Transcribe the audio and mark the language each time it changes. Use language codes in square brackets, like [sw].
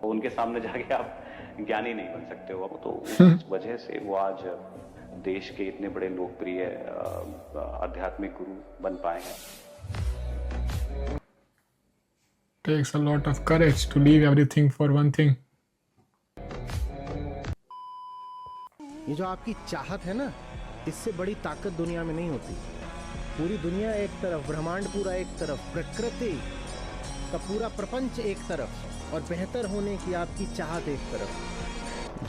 [hi] तो उनके सामने जाके आप ज्ञानी नहीं बन सकते हो. अब तो उस वजह से वो आज देश के इतने बड़े लोकप्रिय आध्यात्मिक गुरु बन पाए हैं. [en] Takes a lot of courage to leave everything for one thing. [hi] ये जो आपकी चाहत है ना, इससे बड़ी ताकत दुनिया में नहीं होती. पूरी दुनिया एक तरफ, ब्रह्मांड पूरा एक तरफ, प्रकृति का पूरा प्रपंच एक तरफ और बेहतर होने की आपकी चाहत एक तरफ.